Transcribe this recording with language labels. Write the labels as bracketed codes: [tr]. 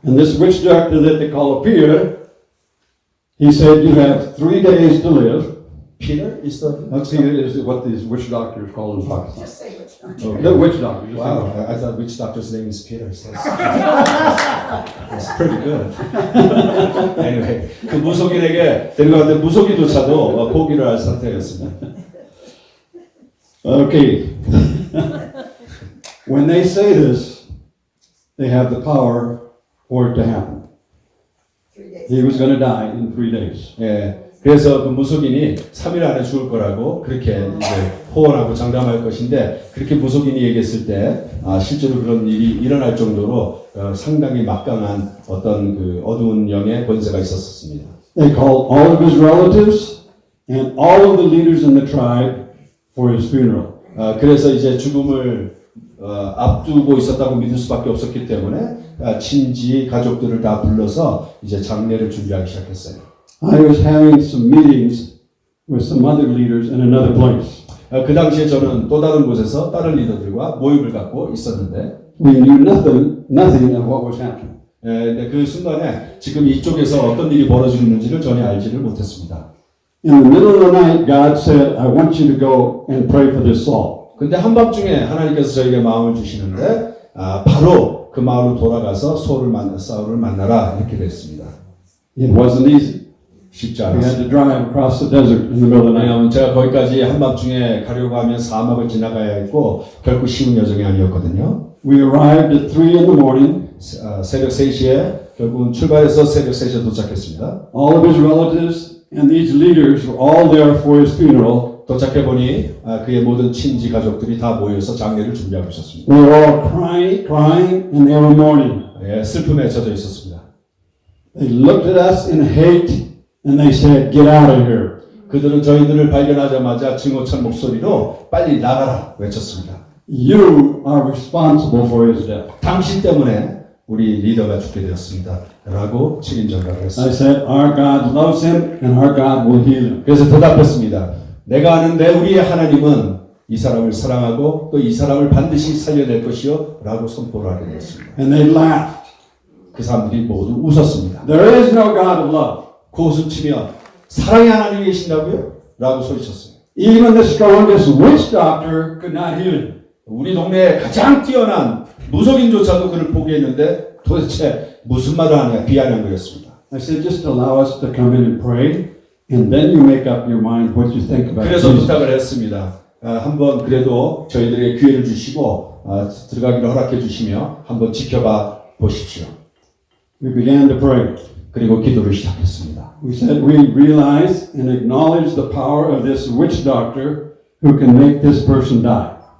[en] And this witch doctor that they call a Peter, he said, you have 3 days to live. Peter is the Peter is what these witch doctors call in Pakistan. Just say which one. Okay. The witch doctor. just say Wow, witch doctor. I thought witch doctor's name is Peter. So that's pretty good. [ko] Anyway, 그 무속인에게 데려갔는데 무속인조차도 포기를 할 상태였습니다. [en] Okay. When they say this, they have the power for it to happen. 3 days. He was going to die in 3 days. [ko] 그래서 그 무속인이 3일 안에 죽을 거라고 그렇게 이제 호언하고 장담할 것인데 그렇게 무속인이 얘기했을 때 실제로 그런 일이 일어날 정도로 상당히 막강한 어떤 그 어두운 영의 권세가 있었습니다. [en] They called all of his relatives and all of the leaders in the tribe for his funeral. [ko] 그래서 이제 죽음을 앞두고 있었다고 믿을 수밖에 없었기 때문에 친지 가족들을 다 불러서 이제 장례를 준비하기 시작했어요. [en] I was having some meetings with some other leaders in another place. [ko] 그 당시에 저는 또 다른 곳에서 다른 리더들과 모임을 갖고 있었는데 [en] We knew nothing of what was happening. [ko] 근데 그 순간에 지금 이쪽에서 어떤 일이 벌어지고 있는지를 전혀 알지를 못했습니다. [en] In the middle of the night, God said, I want you to go and pray for this Saul. [ko] 근데 한밤중에 하나님께서 저에게 마음을 주시는데 바로 그 마을로 돌아가서 사울을 만나라 이렇게 됐습니다. [en] It wasn't easy. [ko] 쉽지 [en] We had [ko] 않았습니다. [en] to drive across the desert in the middle of the night. [ko] 왜냐하면 제가 거기까지 한밤중에 가려고 하면 사막을 지나가야 했고 결코 쉬운 여정이 아니었거든요. [en] We arrived at 3 in the morning. [ko] 새벽 3시에 결국은 출발해서 새벽 3시에 도착했습니다. [en] All of his relatives and these leaders were all there for his funeral. [ko] 도착해 보니 그의 모든 친지 가족들이 다 모여서 장례를 준비하고 있었습니다. [en] They were all crying, and they were mourning. [ko] 슬픔에 젖어 있었습니다. [en] They looked at us in hate, and they said, get out of here. [ko] 그들은 저희들을 발견하자마자 증오찬 목소리로 빨리 나가라 외쳤습니다. [en] You are responsible for his death. [ko] 당신 때문에 우리 리더가 죽게 되었습니다. 라고 책임전가를 [en] I [ko] 했습니다. [en] said, our God loves him and our God will heal him. [ko] 그래서 대답했습니다. 내가 아는데 우리의 하나님은 이 사람을 사랑하고 또 이 사람을 반드시 살려낼 것이요 라고 선포를 하게 되었습니다. [en] And they laughed. [ko] 그 사람들이 모두 웃었습니다. [en] There is no God of love. [ko] 그 웃음치며 사랑의 하나님이 계신다고요? 라고 소리쳤어요. [en] Even the strongest witch doctor could not heal him. [ko] 우리 동네에 가장 뛰어난 무속인조차도 그를 포기했는데 도대체 무슨 말을 하냐 비아냥 거였습니다. [en] I said, just allow us to come in and pray, and then you make up your mind what you think about [ko] 그래서 [en] Jesus. [ko] 부탁을 했습니다. 한번 그래도 저희들에게 기회를 주시고 들어가기를 허락해 주시며 한번 지켜봐 보십시오. [en] We began to pray. [ko] 그리고 기도를 시작했습니다. [en] We said we realize and acknowledge the power of this witch doctor who can make this person die.